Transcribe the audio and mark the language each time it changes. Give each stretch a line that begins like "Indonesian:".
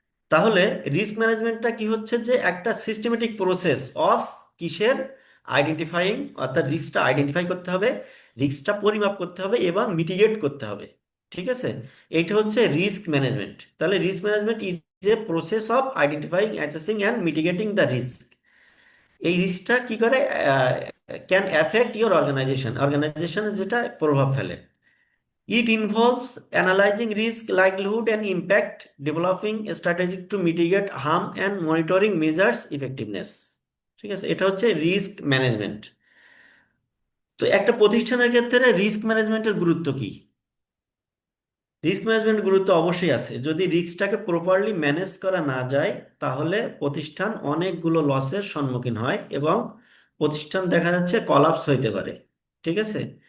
Bangla: তাহলে রিস্ক ম্যানেজমেন্টটা কি হচ্ছে, যে একটা সিস্টেমেটিক প্রসেস অফ কিসের আইডেন্টিফাইং, অর্থাৎ রিস্কটা আইডেন্টিফাই করতে হবে, রিস্কটা পরিমাপ করতে হবে এবং মিটিগেট করতে হবে। ঠিক আছে? এইটা হচ্ছে
English: Risk management.
Bangla: তাহলে
English: Risk management is a process of identifying, assessing and mitigating the risk.
Bangla: এই রিস্কটা কি করে
English: can affect your organization,
Bangla: অর্গানাইজেশনে যেটা প্রভাব ফেলে।
English: It involves analyzing risk, likelihood, and impact, developing a strategy to mitigate harm, and monitoring measures effectiveness.
Bangla: ঠিক আছে? এটা হচ্ছে রিস্ক ম্যানেজমেন্ট। তো একটা প্রতিষ্ঠানের ক্ষেত্রে রিস্ক ম্যানেজমেন্টের গুরুত্ব কি? রিস্ক ম্যানেজমেন্ট গুরুত্ব অবশ্যই আছে। যদি রিস্কটাকে প্রপারলি ম্যানেজ করা না যায় তাহলে প্রতিষ্ঠান অনেকগুলো লসের সম্মুখীন হয় এবং প্রতিষ্ঠান দেখা যাচ্ছে কলাপস হইতে পারে। ঠিক আছে?